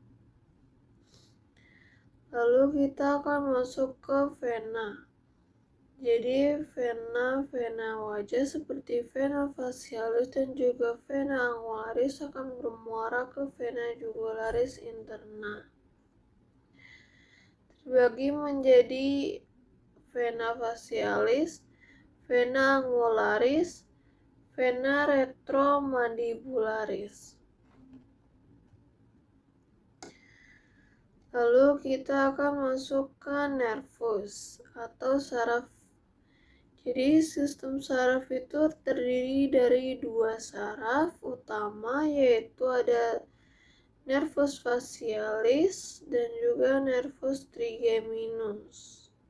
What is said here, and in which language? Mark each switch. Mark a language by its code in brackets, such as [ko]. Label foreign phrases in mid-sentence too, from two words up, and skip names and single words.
[id] Lalu kita akan masuk ke vena. Jadi vena wajah seperti [la] vena facialis [id] dan juga [la] vena angularis [id] akan bermuara ke [la] vena jugularis interna. [id] Terbagi menjadi [la] vena facialis, vena angularis, vena retromandibularis. [id] Lalu kita akan masuk ke nervus atau saraf. Jadi sistem saraf itu terdiri dari dua saraf utama, yaitu ada [la] nervus facialis [id] dan juga [la] nervus trigeminus.